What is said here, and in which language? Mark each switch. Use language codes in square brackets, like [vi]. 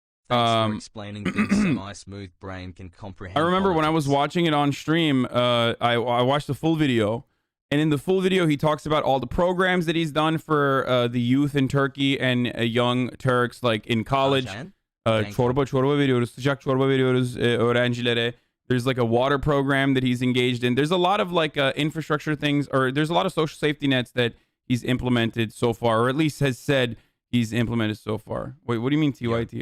[en] Thanks for explaining things so my smooth brain can comprehend. I remember when I was politics. watching it on stream, I watched the full video. And in the full video, he talks about all the programs that he's done for the youth in Turkey and young Turks, like in college. [tr] Çorba veriyoruz, sıcak çorba veriyoruz öğrencilere. [en] There's like a water program that he's engaged in. There's a lot of like infrastructure things, or there's a lot of social safety nets that he's implemented so far, or at least has said he's implemented so far. Wait, what do you mean TYT?